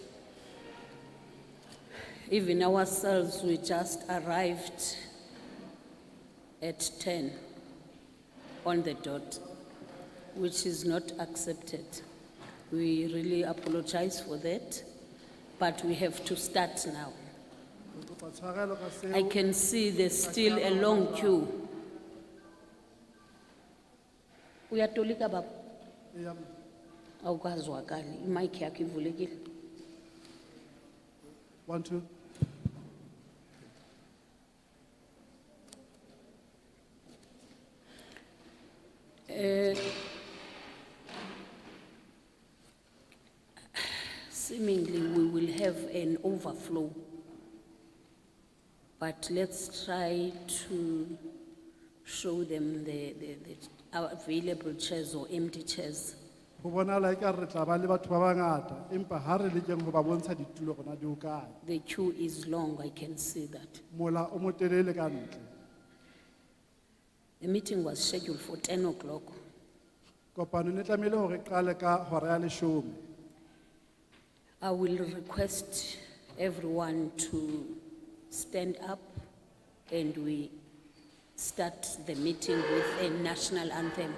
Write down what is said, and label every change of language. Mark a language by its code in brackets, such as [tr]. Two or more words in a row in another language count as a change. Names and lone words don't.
[en] Even ourselves, we just arrived at 10 on the dot, which is not accepted. We really apologize for that, but we have to start now. I can see there's still a long queue. [zu] Uyatolika baba? Awukazwakali, imic yakho ivulekile. [en] 1, 2. Seemingly we will have an overflow, but let's try to show them our available chairs or empty chairs. [st] Go bonala eka re tla ba le batho ba bangata, empa ha re lekeng go ba bontsha ditulo gona di ho kae. [en] The queue is long, I can see that. [st] Mola o motelele ka ntle. [en] The meeting was scheduled for 10 o'clock. [st] Kopano ne tlamehile hore e qale ka hora ya 10. [en] I will request everyone to stand up and we start the meeting with a national anthem.